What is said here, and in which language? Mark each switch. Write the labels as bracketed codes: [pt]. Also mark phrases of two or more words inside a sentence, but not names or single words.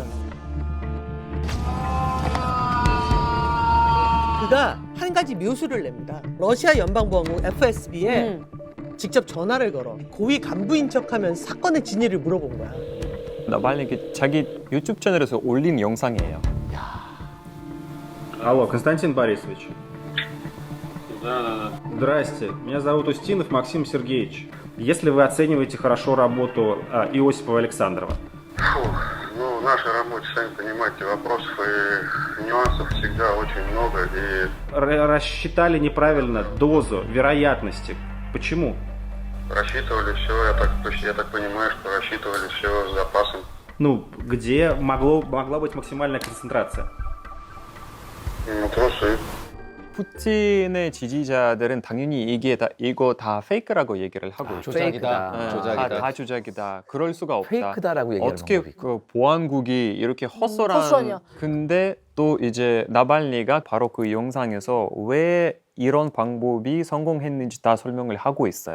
[ko] 그가 한 가지 묘수를 냅니다. 러시아 연방보안국 FSB에 직접 전화를 걸어 고위 간부인 척하면서 사건의 진위를 물어본 거야. 나발리 자기 유튜브 채널에서 올린 영상이에요. [ru] Алло, Константин Борисович. Да. Здрасте, меня зовут Устинов Максим Сергеевич. Если вы оцениваете хорошо работу Иосипова Александрова. Ну, в нашей работе, сами понимаете, вопросов и нюансов всегда очень много. И Рассчитали неправильно дозу вероятности. Почему? рассчитывали все, я так понимаю, что рассчитывали все с запасом. Ну, где могла быть максимальная концентрация? Ну, трусы. [ko] 푸틴의 지지자들은 당연히 이거 다 페이크라고 얘기를 하고 있죠. 조작이다. 조작이다. 다 조작이다. 그럴 수가 없다. 페이크다라고 얘기하는 어떻게 방법이 그 보안국이 이렇게 헛소란 헛소리야. 근데 또 이제 나발리가 바로 그 영상에서 왜 이런 방법이 성공했는지 다 설명을 하고 있어요.